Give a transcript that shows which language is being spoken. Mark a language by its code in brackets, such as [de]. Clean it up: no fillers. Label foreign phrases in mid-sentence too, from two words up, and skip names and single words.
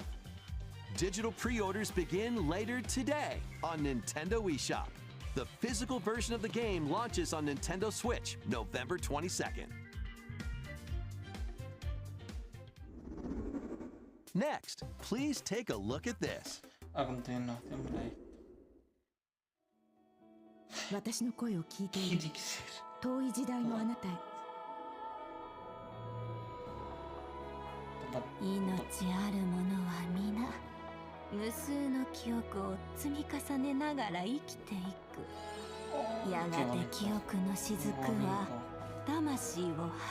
[en] Digital pre-orders begin later today on Nintendo eShop. The physical version of the game launches on Nintendo Switch November 22nd. Next, please take a look at this. [es] A continuación, mira. [ja] 私の声を聞いている遠い時代のあなたへ命ある者は皆無数の記憶を積み重ねながら生きていくやがて記憶の雫は魂を育み